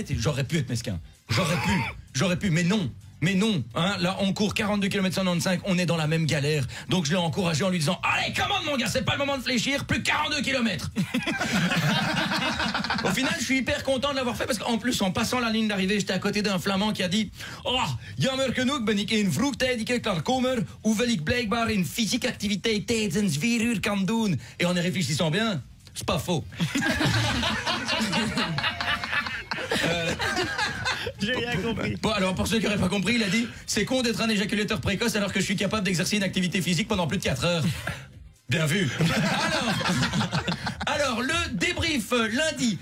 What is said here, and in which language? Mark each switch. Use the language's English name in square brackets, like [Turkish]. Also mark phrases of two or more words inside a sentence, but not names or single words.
[French] J'aurais pu être mesquin, j'aurais pu, mais non, hein, là on court 42 km 195, on est dans la même galère. Donc je l'ai encouragé en lui disant allez, commande mon gars, c'est pas le moment de fléchir, plus 42 km. Au final, je suis hyper content de l'avoir fait parce qu'en plus, en passant la ligne d'arrivée, j'étais à côté d'un Flamand qui a dit oh, [Dutch] jammer genoeg ben ik een vroegtijdige klaarkomer, hoewel ik blijkbaar een fysieke activiteit tijdens 4 uur kan doen. [French] Et en y réfléchissant bien, c'est pas faux. J'ai rien compris. Bon, alors pour ceux qui n'auraient pas compris, il a dit c'est con d'être un éjaculateur précoce alors que je suis capable d'exercer une activité physique pendant plus de 4 heures. Bien vu. Alors, le débrief lundi.